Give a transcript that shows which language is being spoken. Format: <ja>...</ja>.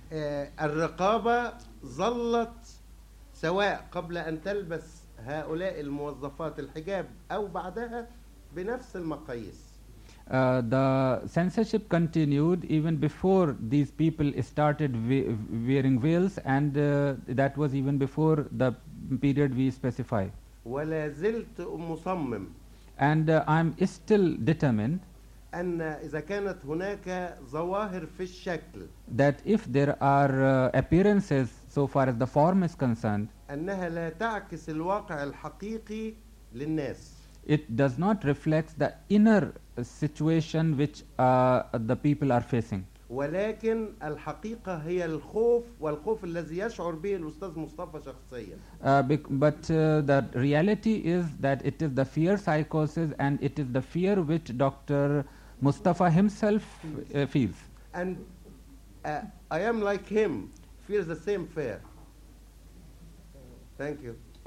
<ar>الرقابة ظلت سواء قبل أن تلبس هؤلاء الموظفات الحجاب أو بعدها بنفس المقاييس.</ar> <en>The censorship continued even before these people started wearing veils, and that was even before the period we specify.</en> <ar>ولا زلت مصمم.</ar> <en>And I'm still determined.</en> <ar>أن إذا كانت هناك ظواهر في الشكل.</ar> <en>That if there are appearances so far as the form is concerned.</en> <ar>أنها لا تعكس الواقع الحقيقي للناس.</ar> <en>It does not reflect the inner situation which the people are facing.</en> <ar>ولكن الحقيقة هي الخوف والخوف الذي يشعر به الأستاذ مصطفى شخصيا.</ar> <en>The reality is that it is the fear psychosis and it is the fear which Dr. Mustafa himself feels. And I am like him, feels the same fear. Thank you.</en>